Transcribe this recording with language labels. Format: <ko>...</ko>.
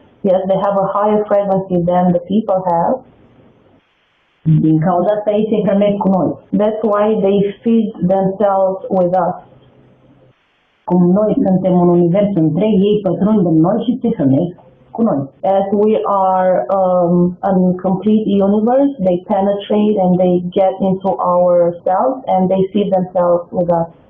<en>Yes, they have a higher frequency than the people have.</en> <ro>Din cauza asta ei se hrănesc cu noi.</ro> <en>That's why they feed themselves with us.</en> <ro>Cum noi suntem un univers întreg, ei pătrund în noi și se hrănesc cu noi.</ro> <en>As we are a complete universe, they penetrate and they get into our cells and they feed themselves with us.</en>